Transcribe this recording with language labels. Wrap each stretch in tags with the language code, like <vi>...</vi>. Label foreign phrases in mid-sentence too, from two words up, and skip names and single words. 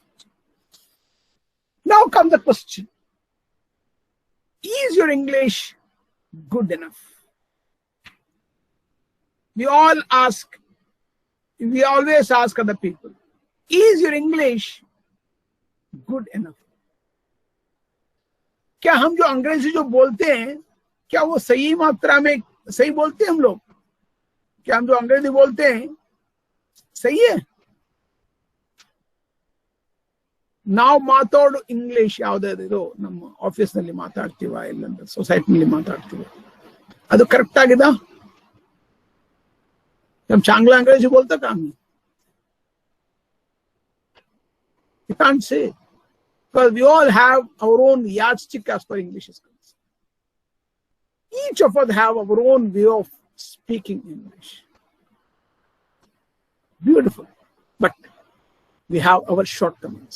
<en>Now comes the question. Is your English good enough? We always ask other people, is your English good enough?</en> <hi>क्या हम जो अंग्रेजी जो बोलते हैं क्या वो सही मात्रा में सही बोलते हैं हम लोग? क्या हम जो अंग्रेजी बोलते हैं सही है?</hi> <kn>ನಾವು ಮಾತಾಡೋ ಇಂಗ್ಲಿಷ್ ಯಾವುದಾದ್ರು ನಮ್ಮ ಆಫೀಸ್ನಲ್ಲಿ ಮಾತಾಡ್ತೀವ, ಇಲ್ಲಂದ್ರೆ ಸೊಸೈಟಿನಲ್ಲಿ ಮಾತಾಡ್ತೀವ, ಅದು ಕರೆಕ್ಟ್ ಆಗಿದೆ?</kn> <mr>हम चांगला अंग्रेजी बोलता का आम्ही?</mr> <en>You can't say, because we all have our own yardstick as far as English is concerned. Each of us have our own way of speaking English. Beautiful, but we have our shortcomings.</en>